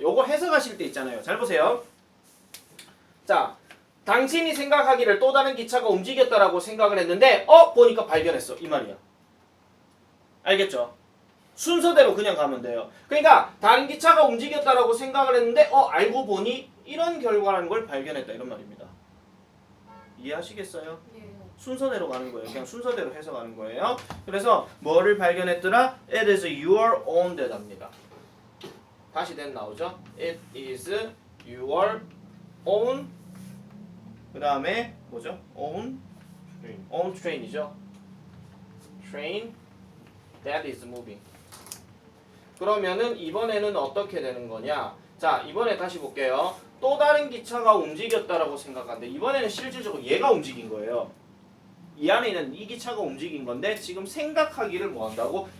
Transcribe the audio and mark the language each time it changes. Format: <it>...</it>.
<ko>요거 해석하실 때 있잖아요. 잘 보세요. 자, 당신이 생각하기를 또 다른 기차가 움직였다라고 생각을 했는데 보니까 발견했어 이 말이야. 알겠죠? 순서대로 그냥 가면 돼요. 그러니까 다른 기차가 움직였다라고 생각을 했는데 알고 보니 이런 결과라는 걸 발견했다 이런 말입니다. 이해하시겠어요? 순서대로 가는 거예요. 그냥 순서대로 해석하는 거예요. 그래서 뭐를 발견했더라?</ko> <en>It is your own</en> <ko>데이터입니다. 다시 then 나오죠.</ko> <en>It is your own</en> <ko>그 다음에 뭐죠?</ko> <en>own train이죠. train that is moving.</en> <ko>그러면은 이번에는 어떻게 되는 거냐? 자, 이번에 다시 볼게요. 또 다른 기차가 움직였다라고 생각하는데 이번에는 실질적으로 얘가 움직인 거예요. 이 안에 있는 이 기차가 움직인 건데 지금 생각하기를 뭐 한다고?</ko>